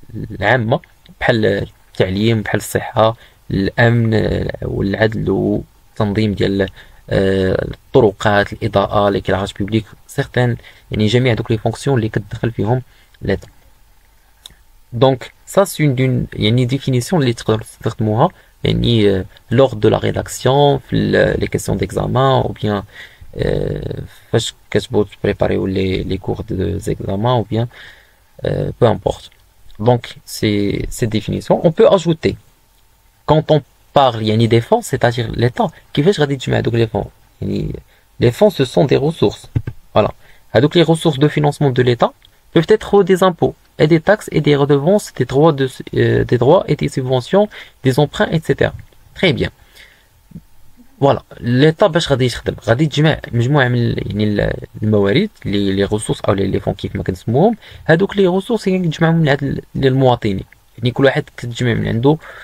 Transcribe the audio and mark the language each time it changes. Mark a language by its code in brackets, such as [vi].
[ar] العامة بحال التعليم بحال الصحة الأمن والعدل والتنظيم ديال الطرقات الإضاءة [fr] l'éclairage public certaines [ar] يعني جميع دوك لي فونكسيون اللي كتدخل فيهم l'État. [fr] Donc ça c'est une يعني définition [ar] اللي تقدروا تستخدموها يعني [fr] lors de la rédaction في les questions d'examen ou bien [ar] فاش كتبغوا تبريباريو [fr] les cours d'examen ou bien peu importe. Donc c'est cette définition. On peut ajouter quand on parle يعني des fonds, c'est-à-dire l'État [ar] كيفاش غادي تجمع دوك [fr] les fonds يعني les fonds ce sont des ressources. Voilà. هذوك les ressources de financement de l'État peuvent être des impôts et des taxes et des redevances, des droits et des subventions, des emprunts, etc. Très bien. [ar] فوالا ليطا باش غادي يخدم غادي تجمع مجموعه من يعني الموارد لي ريسورس او لي فون كيف ما كنسموهم هادوك لي ريسورس يعني كتجمعهم من هاد المواطنين يعني كل واحد كتجمع من عنده